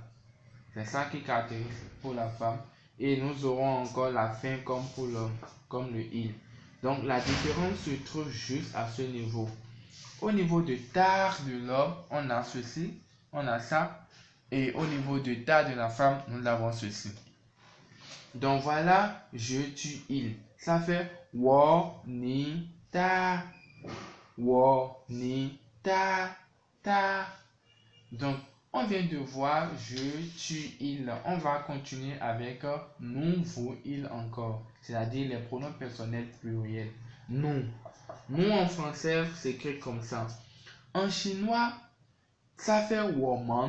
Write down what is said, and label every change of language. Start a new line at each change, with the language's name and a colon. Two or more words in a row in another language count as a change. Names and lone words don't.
French: C'est ça qui caractérise pour la femme. Et nous aurons encore la fin comme pour l'homme, comme le il. Donc, la différence se trouve juste à ce niveau. Au niveau de tar de l'homme, on a ceci, on a ça. Et au niveau de ta de la femme, nous avons ceci. Donc voilà, je, tu, il. Ça fait
Chinese: 我，你，他. 我，你, 他.
French: Donc, on vient de voir je, tu, il. On va continuer avec nous, vous, il encore. C'est-à-dire les pronoms personnels pluriels. Nous. Nous en français s'écrit comme ça. En chinois, ça fait woman.